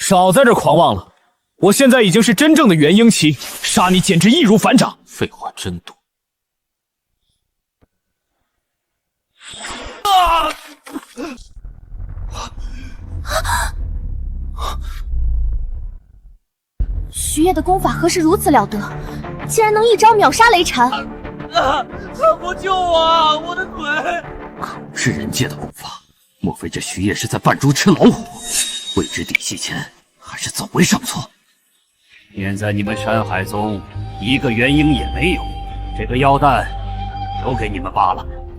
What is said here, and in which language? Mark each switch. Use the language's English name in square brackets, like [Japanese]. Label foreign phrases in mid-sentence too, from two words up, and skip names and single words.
[Chinese] 少在這狂妄了，我現在已經是真正的元嬰期，殺你簡直易如反掌。廢話真多。徐燁的功法何時如此了得，竟然能一招秒殺雷禪！老婆救我！我的腿！可是人界的功法，莫非這徐燁是在扮豬吃老虎？未知底細前，還是走為上策。現在你們山海宗一個元嬰也沒有，這個妖丹留給你們罷了。